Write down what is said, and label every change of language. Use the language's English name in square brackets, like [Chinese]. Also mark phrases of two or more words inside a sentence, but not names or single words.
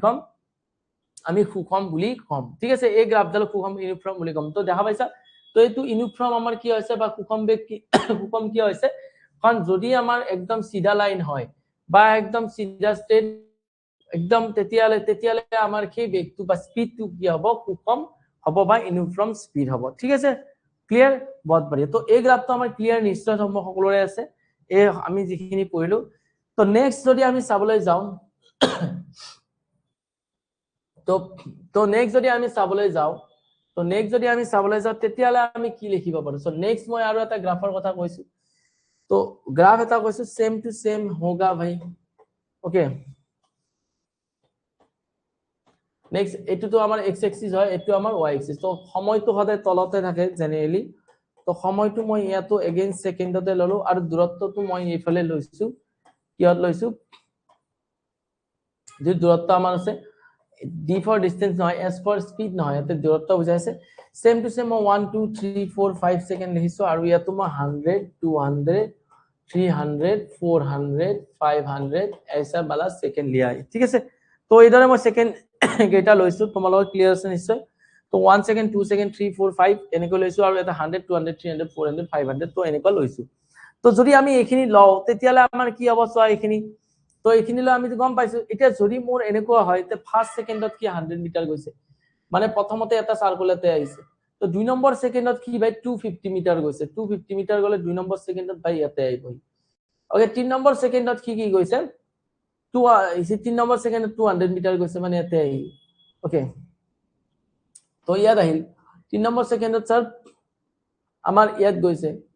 [Assamese] কম আমি সুষম বুলি কম ঠিক আছে এই গ্ৰাফডালক সুষম ইউনিফৰ্ম বুলি কম তো দেখা পাইছা তো এইটো ইউনিফৰ্ম আমাৰ কি হৈছে বা সুষম কি হৈছে কাৰণ যদি আমাৰ একদম সিধা লাইন হয় বা একদম সিধা স্ট্রেট একদম তেতিয়ালে আমাৰ কি বেগটো বা স্পিডটো কি হ'ব সুষম হ'ব বা ইউনিফৰ্ম স্পিড হ'ব ঠিক আছে ক্লিয়াৰ বহুত বঢ়িয়া তো এই গ্ৰাফটো আমাৰ ক্লিয়াৰ নিশ্চয় সকলোৰে আছে এই আমি যিখিনি পঢ়িলো তো নেক্সট যদি আমি চাবলৈ যাওঁ তো নেক্সট যদি আমি চাবলৈ যাওঁ তেতিয়ালে আমি কি লিখিব পাৰো সো নেক্সট মই আৰু এটা গ্ৰাফৰ কথা কৈছো [Hindi] तो ग्राफ [Assamese] এটা কৈছো [English] same to same [Hindi] होगा भाई ओके [Assamese] নেক্সট এটো তো আমাৰ x axis হয় এটো আমাৰ y axis তো সময়টো সদায় তলতে থাকে জেনাৰেলি তো সময়টো মই ইয়াতো এগেইনষ্ট সেকেন্ডতে ললো আৰু দূৰত্বটো মই এইফালে লৈছো কিহত লৈছো যে দূৰত্ব আমাৰ আছে [English] d for distance [Assamese] নহয় [English] s for speed [Assamese] নহয় এতে দূৰত্ব বুজাইছে [English] same to same [Assamese] 1 2 3 4 5 সেকেন্ড লিখিছো আৰু ইয়াতো মই 100 200 300 400 500 [Hindi] ऐसा वाला सेकंड लिया है ठीक है तो इधर मैं सेकंड गेटा [Assamese] লইছো তোমালোক ক্লিয়ার আছে নিশ্চয় তো 1 সেকেন্ড 2 সেকেন্ড 3 4 5 এনেকৈ লইছো আৰু এটা 100 200 300 400 500 তো এনেকৈ লইছো তো যদি আমি এখিনি লও তেতিয়ালে আমাৰ কি হ'ব চোৱা এখিনি তো এখিনি লৈ আমি গম পাইছো এটা যদি মোৰ এনেকুৱা হয় তে ফার্স্ট সেকেন্ডত কি 100 মিটার গৈছে মানে প্ৰথমতে এটা সার্কুলাতে আইছে তো 2 নম্বৰ সেকেন্ডত কি ভাই 250 মিটার গৈছে 250 মিটার গলে 2 নম্বৰ সেকেন্ডত ভাই ইয়াতে আইব ওকে 3 নম্বৰ সেকেন্ডত কি গৈছে 3 নম্বৰ সেকেন্ডত 200 মিটার গৈছে মানে ইয়াতে আই ওকে তো ইয়াত আহিল 3 নম্বৰ সেকেন্ডত স্যার আমাৰ ইয়াত গৈছে